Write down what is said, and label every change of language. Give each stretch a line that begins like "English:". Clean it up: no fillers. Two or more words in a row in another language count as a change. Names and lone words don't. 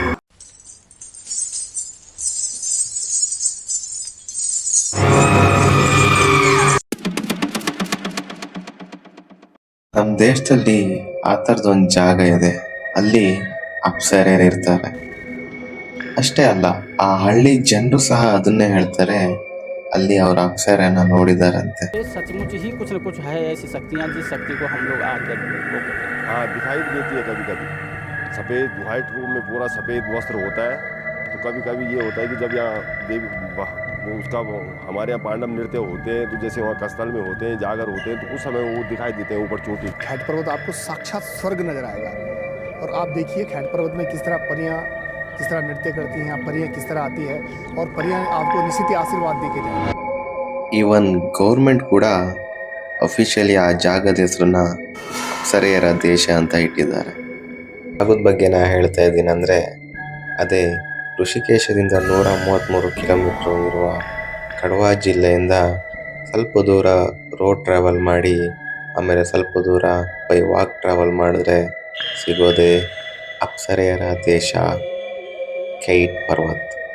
Kannada: ನಮ್ಮ ದೇಶದಲ್ಲಿ ಆ ಥರದೊಂದು ಜಾಗ ಇದೆ. ಅಲ್ಲಿ ಅಪ್ಸರೆಯರು ಇರ್ತಾರೆ. ಅಷ್ಟೇ ಅಲ್ಲ, ಆ ಹಳ್ಳಿ ಜನರು ಸಹ ಅದನ್ನೇ ಹೇಳ್ತಾರೆ, ಅಲ್ಲಿ ಅವ್ರ ಅಪ್ಸರೆಯನ್ನ ನೋಡಿದಾರಂತೆ.
Hindi: सचमुच ही कुछ न कुछ है ऐसी शक्तियाँ जिस शक्ति को हम लोग आकर वो करते हैं। हाँ, दिखाई देती है कभी कभी। सफ़ेद
English: white room
Hindi: में पूरा सफ़ेद वस्त्र होता है। तो कभी कभी ये होता है कि जब यहाँ देवी हमारे यहाँ पांडव नृत्य होते हैं, तो जैसे वहाँ कस्थल में होते हैं, जागर होते हैं, तो उस समय वो दिखाई देते हैं ऊपर चोटी। खैट पर्वत आपको साक्षात स्वर्ग नजर आएगा। और आप देखिए खैट पर्वत में किस तरह परियां किस तरह नृत्य करती हैं, परियां किस तरह आती है, और परियां आपको निश्चित ही आशीर्वाद दे के जाएंगी।
English: even government
Kannada: ಕೂಡ ಅಫಿಷಿಯಲಿ ಆ ಜಾಗದ ಹೆಸರನ್ನ ಅಪ್ಸರೆಯರ ದೇಶ ಅಂತ ಇಟ್ಟಿದ್ದಾರೆ. ಜಾಗದ ಬಗ್ಗೆ ನಾ ಹೇಳ್ತಾ ಇದ್ದೀನಿ ಅಂದರೆ, ಅದೇ ಋಷಿಕೇಶದಿಂದ 133 ಕಿಲೋಮೀಟ್ರ್ ಇರುವ ಕಡ್ವಾ ಜಿಲ್ಲೆಯಿಂದ ಸ್ವಲ್ಪ ದೂರ
English: road travel
Kannada: ಮಾಡಿ, ಆಮೇಲೆ ಸ್ವಲ್ಪ ದೂರ
English: by walk travel
Kannada: ಮಾಡಿದ್ರೆ ಸಿಗೋದೇ ಅಪ್ಸರೆಯರ ದೇಶ ಕೈಟ್ ಪರ್ವತ್.